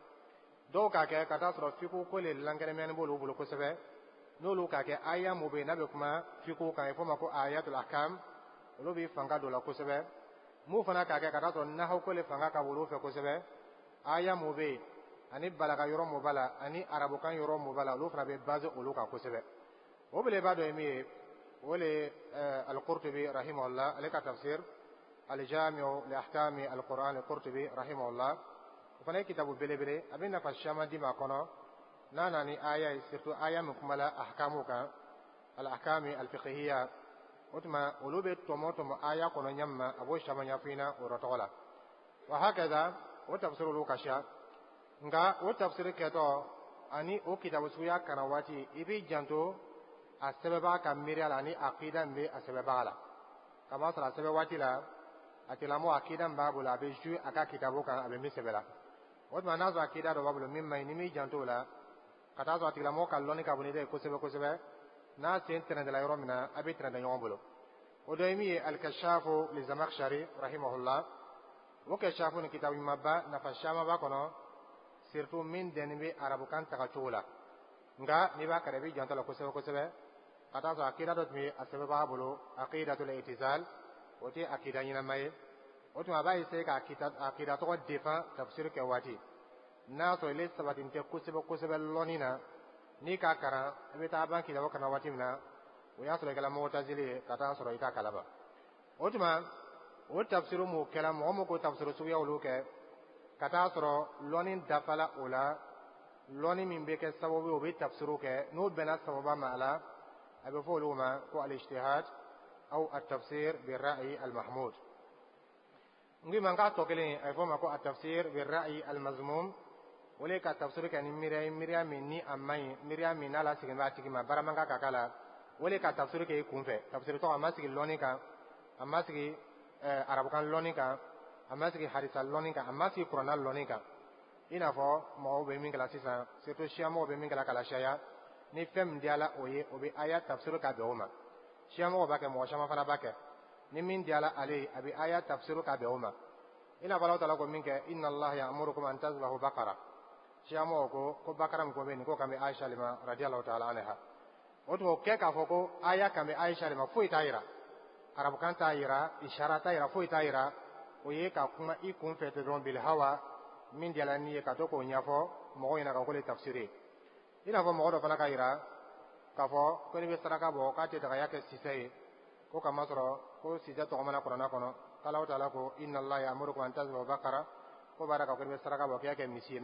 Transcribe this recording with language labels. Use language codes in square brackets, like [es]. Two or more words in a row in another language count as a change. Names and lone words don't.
[bm] dɔw k'a kɛ ka taa sɔrɔ fiqhu ko le lankɛnɛmɛni b'olu bolo kosɛbɛ n'olu k'a kɛ aya mun bɛ yen n'a bɛ kuma fiqhu kan fɔ ma ko [ar] آيات الأحكام [bm] olu bɛ fanga don la kosɛbɛ mun fana k'a kɛ ka taa sɔrɔ nahawu ko le fanga ka bon olu fɛ kosɛbɛ aya mun bɛ yen ani balaga yɔrɔ mun b'a la ani arabukan yɔrɔ mun b'a la olu fana bɛ base olu kan kosɛbɛ o belebeleba dɔ ye min ye o le al-Qurtubi rahimahullah ale ka tafsir al-Jami'u li ahkami al-Qur'an al-Qurtubi rahimahullah o fana ye kitabu belebele a bɛ nafa caman di ma kɔnɔ n'a nana ni aya ye surtout aya min kuma la ahkamu kan [ar] الأحكام الفقهية [bm] o tuma olu bɛ tɔmɔ tɔmɔ aya kɔnɔ ɲɛ min ma a b'o caman ɲɛfɔ i ɲɛna o yɔrɔ tɔgɔ la [ar] وهكذا [bm] o tafsir olu ka ca nka o tafsir kɛtɔ ani o kitabu suguya kalan waati i b'i janto a sɛbɛnbaga ka miiriya la ani akida min bɛ a sɛbɛnbaga la kamasɔrɔ a sɛbɛn waati la a tigilamɔgɔ akida min b'a bolo a bɛ zu a ka kitabu kan a bɛ min sɛbɛn la o tuma n'a sɔrɔ akida dɔ b'a bolo min man ɲi ni m'i janto o la ka taa sɔrɔ a tigilamɔgɔ ka lɔnni ka bon ni dɛ kosɛbɛ kosɛbɛ n'a sen tɛnɛntɛla yɔrɔ min na a bɛ tɛnɛntɛ ɲɔgɔn bolo o dɔ ye min ye al-Kashafu li Zamakhshari rahimahullah o kashafu ni kitabu ɲumanba nafa caman b'a kɔnɔ surtout min dɛnni bɛ arabukan tagacogo la nka n'i b'a kɛrɛ i b'i janto la kosɛbɛ kosɛbɛ ka taa sɔrɔ akida dɔ tun bɛ a sɛbɛn b'a bolo [ar] عقيدة الاعتزال [bm] o tɛ akida ɲɛnama ye o tuma a b'a essayer ka akida tɔgɔ defan tafsir kɛ waati n'a sɔrɔ ile sabatin tɛ kosɛbɛ kosɛbɛ lɔnni na n'i k'a kalan i bɛ taa ban kitabu kalan waati min na o y'a sɔrɔ i kɛra mu'tazili ye ka taa sɔrɔ i t'a kalama o tuma o tafsir mun kɛra mɔgɔ min ko tafsir suguya olu kɛ ka taa sɔrɔ lɔnni dafala o la lɔnni min bɛ kɛ sababu ye o bɛ tafsiru kɛ n'o bɛnna sababa ma a la a bɛ fɔ olu ma ko [ar] الاجتهاد أو التفسير بالرأي المحمود [bm] ngi man ka tɔ kelen a bɛ fɔ ma ko [ar] التفسير بالرأي المذموم [bm] o le ka tafsir kɛ ni miiriya ye miiriya min ni a man ɲi miiriya min n'a lasegin b'a tigi ma baara man kan ka k'a la o le ka tafsir kɛ i kunfɛ tafsir tɔgɔ a ma sigi lɔnni kan a ma sigi arabukan lɔnni kan a ma sigi hadisa lɔnni kan a ma sigi kuranna lɔnni kan i n'a fɔ mɔgɔw bɛ min kɛla sisan surtout siyamɔgɔw bɛ min kɛla kala sariya ni fɛn min diyala o ye o bɛ aya tafsir ka bɛn o ma siyamɔgɔw b'a kɛ mɔgɔ caman fana b'a kɛ ni min diyala ale ye a bɛ aya tafsir ka bɛn o ma i n'a fɔ Alahu taala ko min kɛ [ar] إن الله يأمركم أن تذبحوا بقرة [bm] siyamɔgɔw ko bakara min ko bɛ nin ko kan bɛ Aisha le ma [ar] رضي الله تعالى عنها [bm] o tuma o kɛ k'a fɔ ko aya kan bɛ Aisha le ma foyi t'a yira arabukan t'a yira ishara t'a yira foyi t'a yira o ye ka kuma i kunfɛ ten dɔrɔn [ar] بالهوى [bm] min diyala n'i ye ka to k'o ɲɛfɔ mɔgɔw ɲɛna ka ko le tafsir ye i n'a fɔ mɔgɔ dɔ fana ka yira k'a fɔ ko n'i bɛ saraka bɔ k'a tɛ dagaya kɛ sisɛ ye ko kamasɔrɔ ko sisɛ tɔgɔmana kuranna kɔnɔ k'Alahu taala ko [ar] إن الله يأمركم أن تذبحوا بقرة [bm] ko b'a ka ko n'i bɛ saraka bɔ k'i kɛ misi ye mais